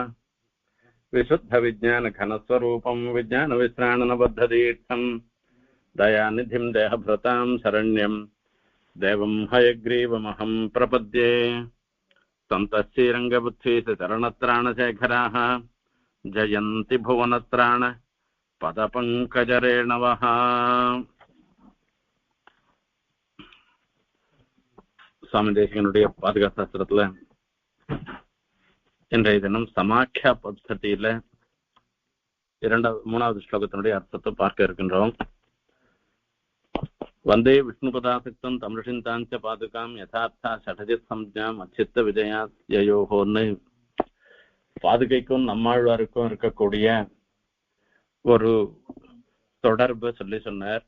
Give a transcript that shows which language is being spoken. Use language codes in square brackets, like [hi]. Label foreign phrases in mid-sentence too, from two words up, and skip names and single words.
[sa] विशुद्धविज्ञानघनस्वरूपं विज्ञानविश्राणनबद्धदीर्थं दयानिधिं देहभृतां शरण्यं देवं हयग्रीवमहं प्रपद्ये। सन्तश्रीरङ्गबुद्धीशरणत्राणशेखराः जयन्ति भुवनत्राण पदपङ्कजरेणवः। [ta] சுவாமி தேசிகனுடைய பாதுகா சாஸ்திரத்துல இன்றைய தினம் சமாக்கியா பத்ததியில மூணாவது ஸ்லோகத்தினுடைய அர்த்தத்தை பார்க்க இருக்கின்றோம். [sa] वन्दे विष्णुपदासक्तं तमिष्षिन्ताञ्च पादुकां यदार्था शठजित् संज्ञाम् अच्चित्त विजया ययोगोन्नु [ta] பாதுகைக்கும் நம்மாழ்வாருக்கும் இருக்கக்கூடிய ஒரு தொடர்பு சொல்லி சொன்னார்.